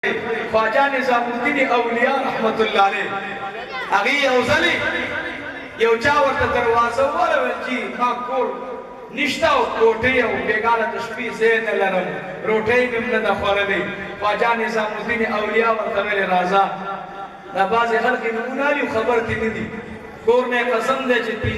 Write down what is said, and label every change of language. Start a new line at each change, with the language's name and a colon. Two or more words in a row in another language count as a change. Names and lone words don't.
Pashto: خواجہ نظام الدین اولیاء رحمت اللہ علیہ اگی اوزلی یو چا ورته دروازه ولول چې ما کور نشته او کوټې او بیګاله د شپې ځای نه لرم روټۍ مې هم نه ده خوړلې خواجه نظام الدین اولیاء ورته ویلې راځه دا بعضې خلک یې نومونه اخلي خبر کې نه دي کور نه یې قسم دی چې